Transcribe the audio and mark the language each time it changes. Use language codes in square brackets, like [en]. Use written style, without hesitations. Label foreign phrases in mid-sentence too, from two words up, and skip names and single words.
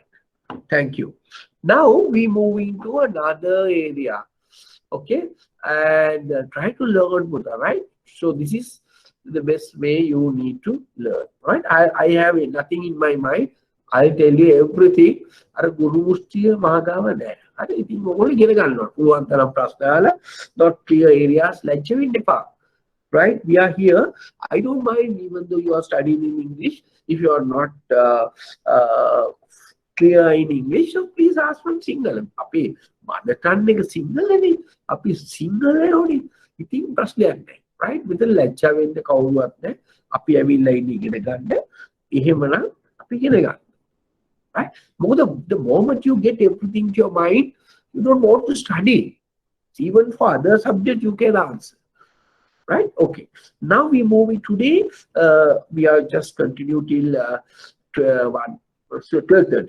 [en] Thank you. Now we move into another area. Okay, and try to learn Buddha, right? So this is the best way you need to learn, right? I have nothing in my mind. I'll tell you everything. [si] අර ගුරු මුස්තිය මහගාව නෑ. හරි ඉතින් ඔයගොල්ලෝ ඉගෙන ගන්න ඕන. පුළුවන් තරම් ප්‍රශ්න අහලා [en] not clear areas [si] ලැජ්ජ වෙන්න එපා. [en] Right? We are here. I don't mind even though you are studying in English. If you are not clear in English, so please ask from Sinhala. [si] අපි [en] mother tongue [si] එක සිංහලනේ. අපි සිංහලේ ඕනේ. ඉතින් ප්‍රශ්නයක් නෑ. Right? මෙතන ලැජ්ජා වෙන්න කවුරුවත් නෑ. අපි ඇවිල්ලා ඉන්නේ ඉගෙන ගන්න. එහෙමනම් අපි ඉගෙන ගන්න. [en] Right? The moment you get everything to your mind, you don't want to study. Even for other subjects, you can answer. Right? Okay. Now we move it today. We are just continue till 12:30.